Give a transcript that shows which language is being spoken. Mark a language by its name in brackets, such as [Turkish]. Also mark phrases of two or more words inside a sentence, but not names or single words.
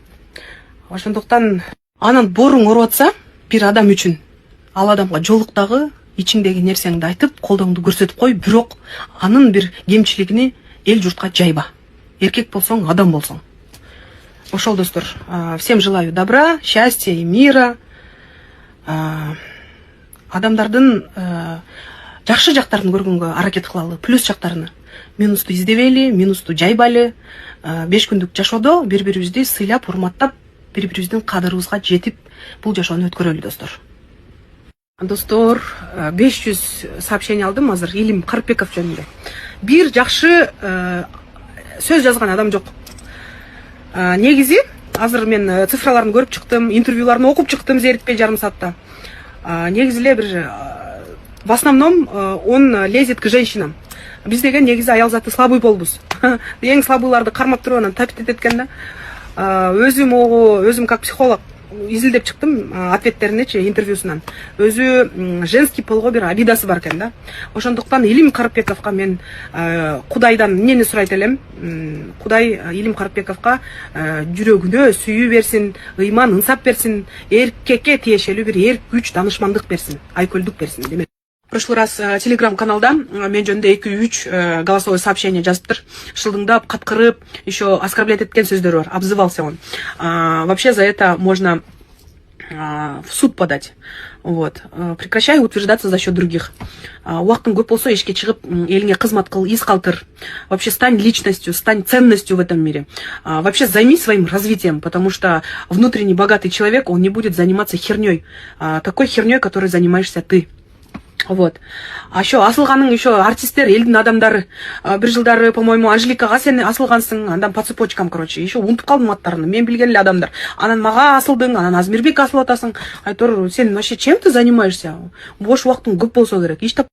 [Kyrgyz] Ошондуктан анан боруң ооруп атса бир адам үчүн, ал адамга жолуктагы ичиңдеги нерсеңди айтып, колдооңду көрсөтүп кой, бирок анын бир кемчилигини эл журтка жайба. Эркек болсоң, адам болсоң. Ошол достор, [Russian] всем желаю добра, счастья и мира. [Kyrgyz] Адамдардын жакшы жактарын көргөнгө аракет кылалы, плюс жактарыны. Минусту издебейли, минусту жайбайлы. 5 күндүк жашоодо бири-бирибизди сыйлап, урматтап, бири-бирибиздин кадырыбызга жетип, бул жашоону өткөрөлү достор. Достор, 500 сообщение алдым азыр Илим Карпеков жөнүндө. Бир жакшы сөз жазган адам жок. Негизи, азыр мен цифраларын көрүп чыктым, интервьюларын окуп чыктым зерикпей жарым саатта. Негизи эле бир [Russian] в основном он лезет к женщинам. [Kyrgyz] Биз деген негизи аял заты слабый болбуз. Эң слабыйларды кармап туруп анан тапит эткен да. Өзүм [Russian] как психолог [Kyrgyz] изилдеп чыктым ответтеринечи, интервьюсунан. Өзү [Russian] женский полго [Kyrgyz] бир обидасы бар экен да. Ошондуктан Илим Карпековго мен Кудайдан эмнени сурайт элем? Кудай Илим Карпековго жүрөгүнө сүйүү берсин, ыйман, ынсап берсин, эркекке тиешелүү бир эрк күч, данышмандык берсин, айкөлдүк берсин. Демек, [Russian] прошлый раз [Kyrgyz] телеграм-каналда мен жөнүндө 2-3 [Russian] голосовое сообщение [Kyrgyz] жазыптыр. Шылдыңдап, каткырып, [Russian] еще оскорблять [Kyrgyz] эткен сөздөр бар. [Russian] Обзывался он. Вообще за это можно в суд подать. Вот. Прекращай утверждаться за счет других. [Kyrgyz] Уақытың көп болсо ишке чыгып, элиңе кызмат кыл, из калтыр. [Russian] Вообще стань личностью, стань ценностью в этом мире. Вообще займись своим развитием, потому что внутренний богатый человек, он не будет заниматься херней. Такой херней, которой занимаешься ты. Вот. А еще [Kyrgyz] асылганың еще артисттер, элдин адамдары. Бир жылдары, по-моему, Анжеликага сен асылгансың, андан [Russian] по цепочкам, короче. [Kyrgyz] Еще унутуп калдым аттарын. Мен билген эле адамдар. Анан мага асылдың, анан Азмирбек асылып атасың. Айтор, сен [Russian] вообще чем ты занимаешься? [Kyrgyz] Бош убактың көп болсо керек.